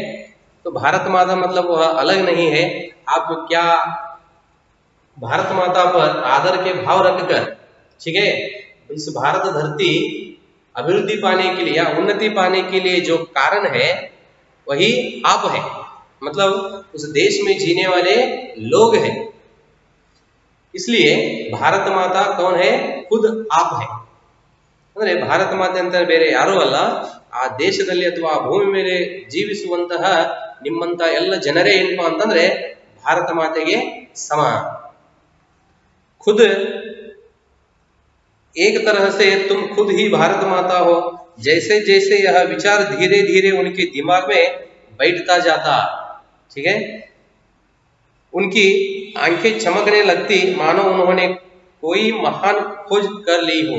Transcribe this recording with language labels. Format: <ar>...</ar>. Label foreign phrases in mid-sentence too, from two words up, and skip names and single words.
<hi>तो भारत माता मतलब वह अलग नहीं है, आप क्या भारत माता पर आदर के भाव रखकर, ठीक है, इस भारत धरती अभिवृद्धि पाने के लिए या उन्नति पाने के लिए जो कारण है वही आप है, मतलब उस देश में जीने वाले लोग हैं। इसलिए भारत माता कौन है, खुद आप है।</hi> <kn>ಅಂದ್ರೆ ಭಾರತ ಮಾತೆ ಅಂತ ಬೇರೆ ಯಾರೂ ಅಲ್ಲ, ಆ ದೇಶದಲ್ಲಿ ಅಥವಾ ಆ ಭೂಮಿ ಮೇಲೆ ಜೀವಿಸುವಂತಹ ನಿಮ್ಮಂತ ಎಲ್ಲ ಜನರೇ ಏನಪ್ಪಾ ಅಂತಂದ್ರೆ ಭಾರತ ಮಾತೆಗೆ ಸಮ.</kn> <hi>खुद एक तरह से तुम खुद ही भारत माता हो, जैसे जैसे यह विचार धीरे धीरे उनके दिमाग में बैठता जाता, ठीक है, उनकी आंखें चमकने लगती मानो उन्होंने कोई महान खोज कर ली हो.</hi>